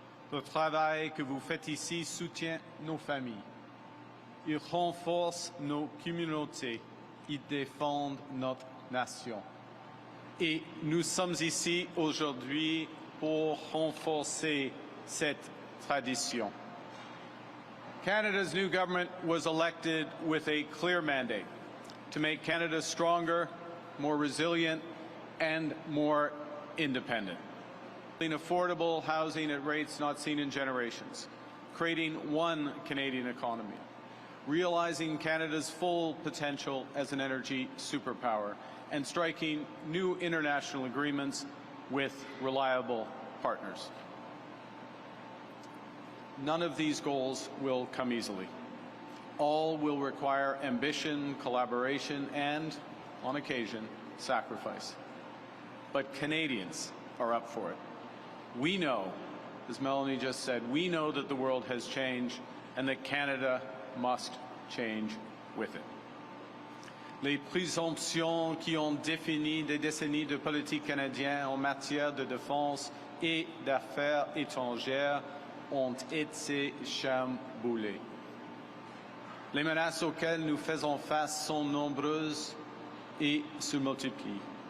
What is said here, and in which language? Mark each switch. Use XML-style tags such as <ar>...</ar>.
<fr>Le travail que vous faites ici soutient nos familles. Il renforce nos communautés. Il défend notre nation. Et nous sommes ici aujourd'hui pour renforcer cette tradition.</fr> <en>Canada's new government was elected with a clear mandate to make Canada stronger, more resilient, and more independent. In affordable housing at rates not seen in generations, creating one Canadian economy, realizing Canada's full potential as an energy superpower, and striking new international agreements with reliable partners. None of these goals will come easily. All will require ambition, collaboration, and, on occasion, sacrifice. But Canadians are up for it. We know, as Melanie just said, we know that the world has changed and that Canada must change with it.</en> <fr>Les présomptions qui ont défini des décennies de politique canadienne en matière de défense et d'affaires étrangères ont été chamboulées. Les menaces auxquelles nous faisons face sont nombreuses et se multiplient.</fr>